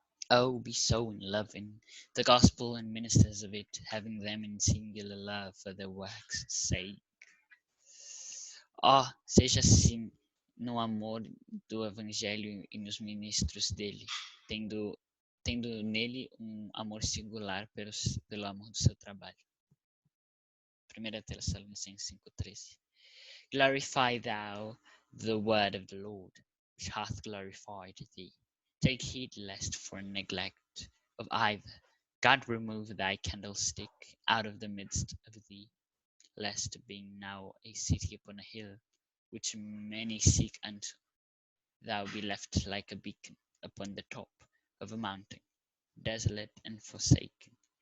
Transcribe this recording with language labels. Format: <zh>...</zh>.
<en>Oh, be so in love in the gospel and ministers of it, having them in singular love for their work's sake.</en> <pt>Seja assim no amor do Evangelho e nos ministros dele, tendo nele um amor singular pelo amor do seu trabalho. 1 Tessalonicenses 5:13.</pt> <en>Glorify thou the word of the Lord, which hath glorified thee. Take heed lest for neglect of either God remove thy candlestick out of the midst of thee, lest being now a city upon a hill, which many seek unto, thou be left like a beacon upon the top of a mountain, desolate and forsaken.</en>